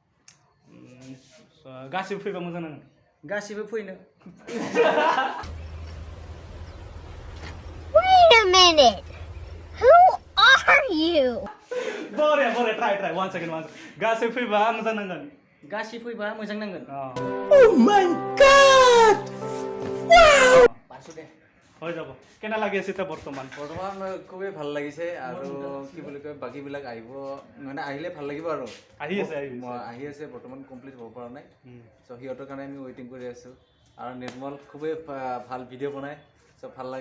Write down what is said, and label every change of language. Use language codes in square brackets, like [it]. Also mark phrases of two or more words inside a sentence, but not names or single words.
[brx] गासिबो फैबा मोजां नाङो गासिबो फैनो [en] Wait a minute. Who are you? [brx] बरे [en] try 1 second [brx] गासिबो फैबा मोजां नांगोन गासिबो फैबा मोजां नांगोन [en] Oh my God! [as] পাৰছো দে হৈ যাব কেনে লাগি আছে এতিয়া বৰ্তমান খুবেই ভাল লাগিছে আৰু কি বুলি কয় বাকীবিলাক আহিব মানে আহিলে ভাল লাগিব আৰু আহি আছে বৰ্তমান কমপ্লিট হ'ব পৰা নাই চ' সিহঁতৰ কাৰণে আমি ৱেইটিং কৰি আছোঁ আৰু নিৰ্মল খুবেই ভাল ভিডিঅ' বনায় চ' ভাল লাগে